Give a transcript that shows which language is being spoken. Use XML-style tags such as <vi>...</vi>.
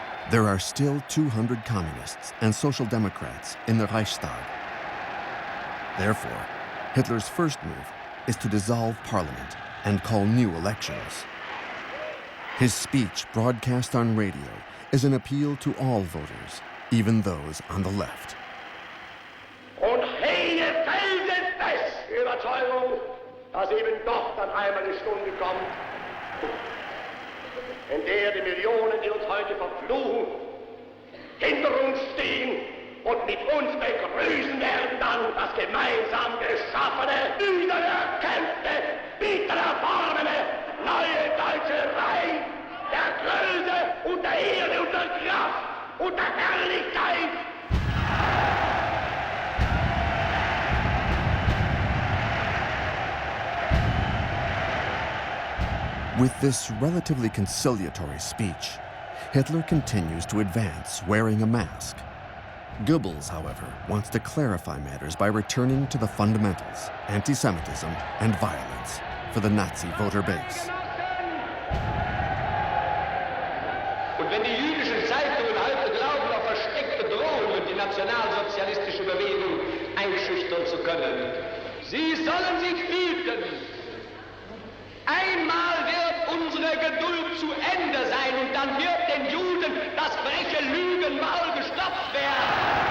<en>There are still 200 communists and social democrats in the Reichstag. Therefore, Hitler's first move is to dissolve parliament and call new elections. His speech, broadcast on radio, is an appeal to all voters, even those on the left.</en> <de>Und hege felsenfest Überzeugung, dass eben doch dann einmal die Stunde kommt, in der die Millionen, die uns heute verfluchen, hinter uns stehen und mit uns begrüßen werden dann das gemeinsam geschaffene, wiedererkämpfte, wiedererworbene, neue deutsche Reich der Größe und der Ehre und der Kraft und der Herrlichkeit.</de> <en>With this relatively conciliatory speech, Hitler continues to advance wearing a mask. Goebbels, however, wants to clarify matters by returning to the fundamentals, anti-Semitism and violence, for the Nazi voter base.</en> <de>Und wenn die jüdischen Zeitungen heute glauben, auf versteckte Drohungen die nationalsozialistische Bewegung einschüchtern zu können, sie sollen sich hüten. Einmal wird unsere Geduld zu Ende sein und dann wird den Juden das freche Lügenmaul gestopft werden.</de>